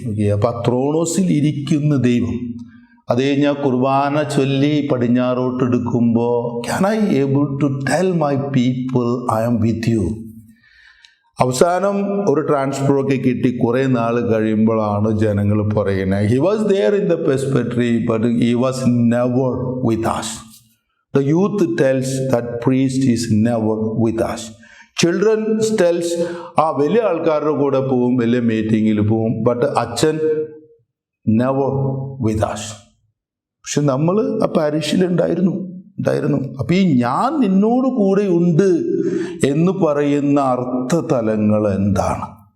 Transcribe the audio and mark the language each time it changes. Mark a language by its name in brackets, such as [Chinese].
[Malayalam] Okay, അപ്പോൾ ആ ത്രോണോസിൽ ഇരിക്കുന്ന ദൈവം. അത് കഴിഞ്ഞാൽ കുർബാന ചൊല്ലി പടിഞ്ഞാറോട്ടെടുക്കുമ്പോൾ [English] Can I able to tell my people I am with you. [Malayalam] അവസാനം ഒരു ട്രാൻസ്ഫറൊക്കെ കിട്ടി കുറേ നാൾ കഴിയുമ്പോഴാണ് ജനങ്ങൾ പറയുന്നത് [English] He was there in the presbytery but he was never with us. The youth tells that priest is never with us. Children tells [Malayalam] വലിയ ആൾക്കാരുടെ കൂടെ പോവും, വലിയ മീറ്റിങ്ങിൽ പോവും, ബട്ട് അച്ഛൻ [English] never with us. [Malayalam] പക്ഷെ നമ്മൾ ആ പാരിഷിലുണ്ടായിരുന്നു. അപ്പം ഈ ഞാൻ നിന്നോട് കൂടെ ഉണ്ട് എന്ന് പറയുന്ന അർത്ഥതലങ്ങൾ എന്താണ്?